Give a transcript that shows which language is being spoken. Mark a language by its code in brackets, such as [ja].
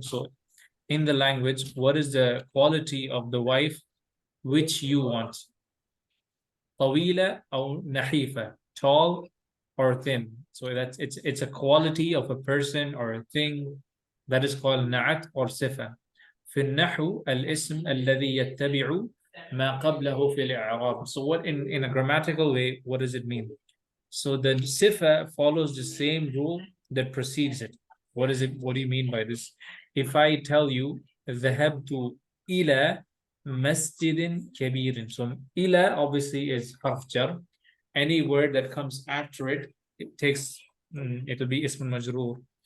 [en] So in the language, what is the quality of the wife which you want? [ar] طويلة أو نحيفة, [en] tall or thin. So it's a quality of a person or a thing that is called نعت or صفة. [ar] في النحو الاسم الذي يتبع ما قبله في الإعراب. [en] So what in a grammatical way, what does it mean? So the sifa follows the same rule that precedes it. What is it? What do you mean by this? If I tell you [ar] ذهبت إلى مسجد كبير. [en] So إلى obviously is harf jar. Any word that comes after it, it'll be ism majroor.